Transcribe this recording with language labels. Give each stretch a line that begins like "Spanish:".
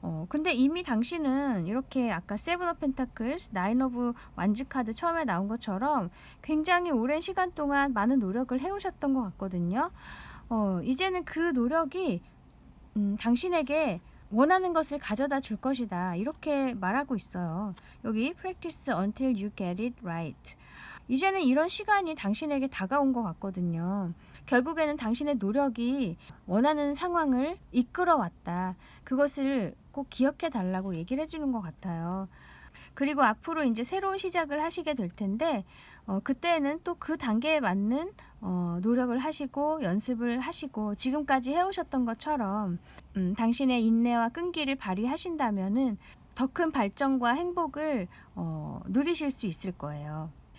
Korean: 근데 이미 당신은 이렇게 아까 세븐 오브 펜타클스, 나인 오브 완즈 카드 처음에 나온 것처럼 굉장히 오랜 시간 동안 많은 노력을 해오셨던 것 같거든요. 이제는 그 노력이 당신에게 원하는 것을 가져다 줄 것이다. 이렇게 말하고 있어요.
English: 여기 practice until you get it right.
Korean: 이제는 이런 시간이 당신에게 다가온 것 같거든요. 결국에는 당신의 노력이 원하는 상황을 이끌어왔다. 그것을 꼭 기억해 달라고 얘기를 해주는 것 같아요. 그리고 앞으로 이제 새로운 시작을 하시게 될 텐데 그때는 또 그 단계에 맞는 노력을 하시고 연습을 하시고 지금까지 해오셨던 것처럼 당신의 인내와 끈기를 발휘하신다면은 더 큰 발전과 행복을 누리실 수 있을 거예요.